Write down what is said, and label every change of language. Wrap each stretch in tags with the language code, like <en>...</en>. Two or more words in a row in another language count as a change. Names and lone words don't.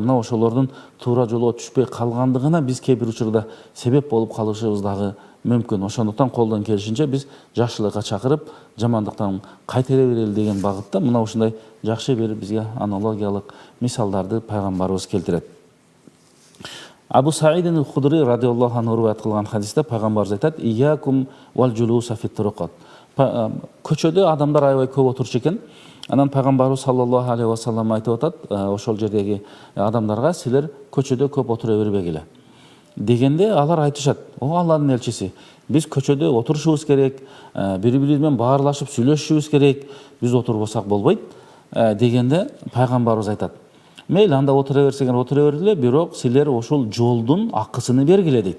<ky>Мына ошолордун туура жолго түшпөй калгандыгына биз кээ бир учурда себеп болуп калышыбыз дагы мүмкүн. Ошондуктан колдон келишинче биз жакшылыкка чакырып, жамандыктан кайтара берели деген багытта мына ушундай жакшы бир бизге аналогиялык мисалдарды пайгамбарыбыз келтирет. Абу Саид аль-Худри</ky> <ar>رضي الله عنه</ar> <ky>риваят кылган хадисте пайгамбарыбыз айтат:</ky> <ar>"إياكم والجلوس في الطرقات."</ar> <ky>Көчөдө адамдар аябай көп отурчу экен. Анан пайгамбарыбыз</ky> <ar>صلى الله عليه وسلم</ar> <ky>айтып атат, ошол жердеги адамдарга: "Силер көчөдө көп отура бербегиле." Дегенде алар айтышат: "О Алланын элчиси, биз көчөдө отурушубуз керек, бири-бириз менен баарлашып сүйлөшүшүбүз керек, биз отурбасак болбойт." Дегенде пайгамбарыбыз айтат: "Мейли, анда отура берсеңер отура бергиле, бирок силер ошол жолдун акысыны бергиле" дейт.</ky>